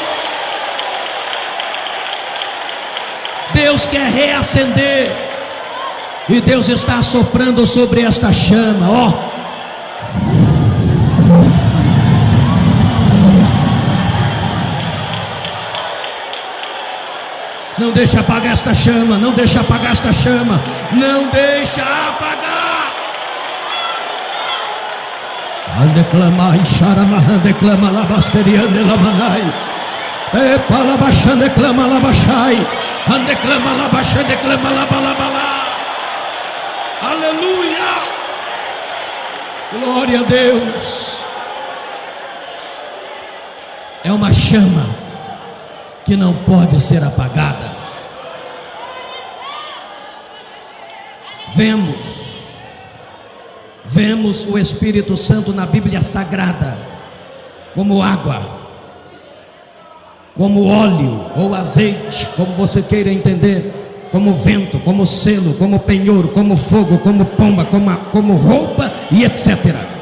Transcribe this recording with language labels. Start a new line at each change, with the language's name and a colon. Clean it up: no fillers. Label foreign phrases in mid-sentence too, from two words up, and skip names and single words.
Portuguese: Deus quer reacender, e Deus está soprando sobre esta chama, ó. Não deixa apagar esta chama, não deixa apagar esta chama, não deixa apagar. Andeclama e charama, andeclama labasteriande lamanai, e palabachande clama labachai. Andeclama labaxa, declama labalabalá. Aleluia. Glória a Deus. É uma chama que não pode ser apagada. Vemos o Espírito Santo na Bíblia Sagrada como água, como óleo ou azeite, como você queira entender, como vento, como selo, como penhor, como fogo, como pomba, como roupa e etc.